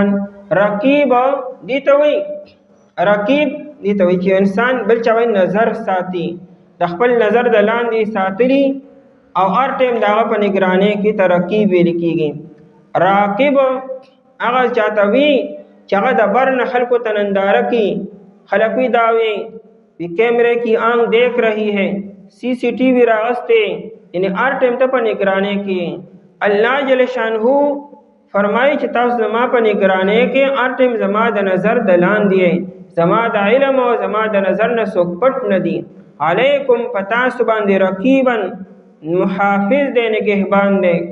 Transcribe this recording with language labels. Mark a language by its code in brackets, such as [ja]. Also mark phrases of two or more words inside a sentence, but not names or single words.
[ps] رقیب دې ته وایي، رقیب دې ته وایي چې انسان بل چا وایي نظر ساتي، د خپل نظر د لاندې ساتلي او هر ټایم د هغه په نګرانۍ کې ته رقیب ویل کېږي. راقب هغه چاته وي چې هغه د بر نه خلکو ته ننداره کوي، خلک وي دا وي [ur] کیمرے کی آنکھ دیکھ رہی ہے، [ps] CCTV راغستے، یعنی هر ټایم ته په نگرانۍ کې. الله جل شانه فرمایي چې تاسو زما په نگرانۍ کې هر ټایم زما د نظر د لاندې، زما د علم او زما د نظر نه څوک پټ نه دي. علیکم پتاسو باندې رقیبا محافظ دی، نگهبان دی.